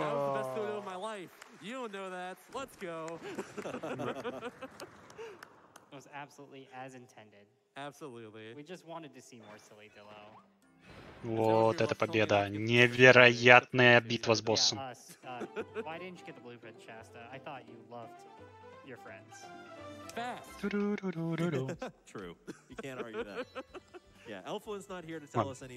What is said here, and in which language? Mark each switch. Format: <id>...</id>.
<en>That was the best photo of my life. You don't know that. Let's go. It was absolutely as intended. Absolutely. We just wanted to see more silly Dillo.</en> <ru>Вот это победа. Невероятная битва с боссом.</ru> <en>Why didn't you get the blueprint, Shasta? I thought you loved your friends. Fast. True. You can't argue that. Yeah, Elflin's not here to tell us any.</en>